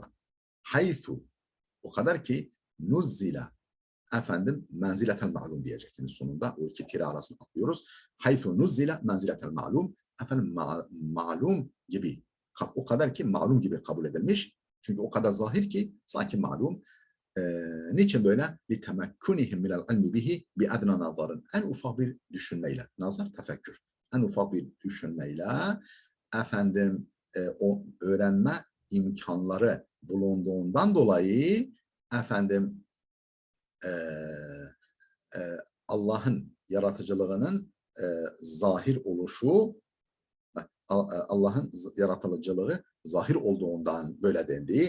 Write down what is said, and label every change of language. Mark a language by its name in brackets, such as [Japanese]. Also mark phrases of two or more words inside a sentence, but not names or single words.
[Turkish] Haythu o kadar ki [Arabic] نزل منزلة المعلوم [Turkish] diyecektiniz sonunda. O iki tire arasını atlıyoruz. [Arabic] حيث نزل منزلة المعلوم [Turkish] ma'lum gibi. O kadar ki ma'lum gibi kabul edilmiş. Çünkü o kadar zahir ki sanki malum. Niçin böyle? [Arabic] لِتَمَكُّنِهِمْ مِنَ الْعِلْمِ بِهِ بِأَدْنَى nazarın. [Turkish] En ufak bir düşünmeyle. Nazar, tefekkür. En ufak bir düşünmeyle o öğrenme imkanları bulunduğundan dolayı Allah'ın yaratıcılığının zahir oluşu Allah'ın yaratıcılığı zahir olduğundan böyle dendi.